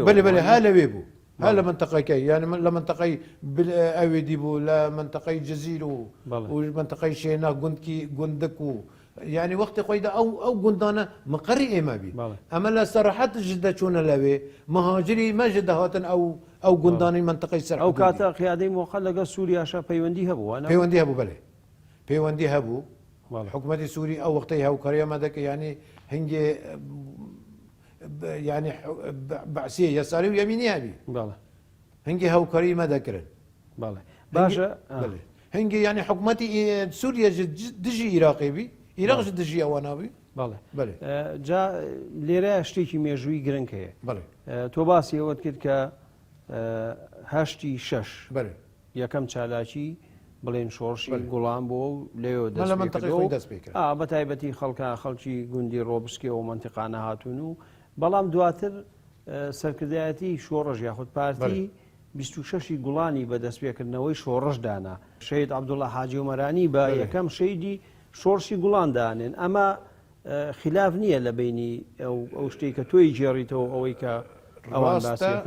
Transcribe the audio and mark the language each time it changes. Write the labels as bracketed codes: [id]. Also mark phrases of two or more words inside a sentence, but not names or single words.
[ku] بڵێ ها لەوێ بوو ها لە منتەقەکەی یعنی لە منتەقەی ئەوێدی بوو لە منتەقەی جززیر و منتەقەی شێنا گوندک و یعنی وەختی خۆیدا ئەو گوندانە مقڕی ئێمە بی ئەمە لە سەرحەتش دەچوونە لەوێ مهاجری مەژە دەهاتن ئەو گوندانی منتەقەی سەر ئەو کاتە قیادەی مۆخەل لەگە سووریاشە پەیوەندی هەبوو پەیوەندی هەبوو بڵێ پەیوەندی هەبوو حکوومەتی سووری ئەو وەختەی هاوکاریە مەدەکە ینی هەنگێ يعني بعسيه يساري ويميني هبي [ckb] بله [ku] هنجي هاوكاري ما ذكرن بله باشا بله هنجي يعني حكومتي سوريا دجي عراقي بي عراق دجي اوانا بي بله بله [ckb] جا لێرە شتێکی مێژووی گرنگ هەیە بله تۆ باسی ئەوەت کرد کە هەشتی شەش بله یەکەم چالاکی بڵێن شۆڕشی گوڵام بۆ و لێو دەست بە تایبەتی خەڵکی گوندی ڕۆبسکی و منتیقانە هاتوون و بەڵام دواتر سەرکردایەتی شۆڕژ یاخود پارتی 26 گوڵانی بەدەستپێکردنەوەی شۆڕژ دانا شەید عەبدوڵڵا حاجی عومەرانی بە یەکەم شەیدی شۆڕشی گوڵان دانێن ئەمە خلاف نییە لە بینی ئەو شتێک کە تۆی جێڕیتەوە ئەوەی کە ئەوان باسیەکەن